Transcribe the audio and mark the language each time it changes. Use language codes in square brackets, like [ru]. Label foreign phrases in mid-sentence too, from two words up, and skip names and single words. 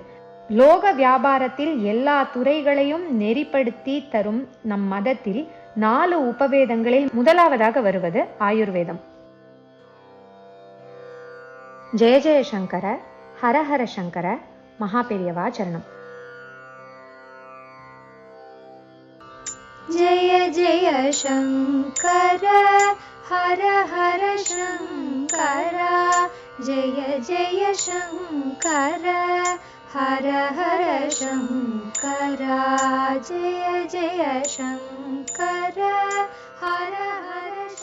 [ta] லோக வியாபாரத்தில் எல்லா துறைகளையும் நெறிப்படுத்தி தரும் நம் மதத்தில் 4 உபவேதங்களில் முதலாவதாக வருவது ஆயுர்வேதம். [sa] जय जय शङ्कर, हरहर शङ्कर, [ta] மகாபெரியவா சரணம். [sa] जय जय शंकर, हर हर शंकर, जय जय शंकर, हर हर शंकर, जय जय शंकर, हर हर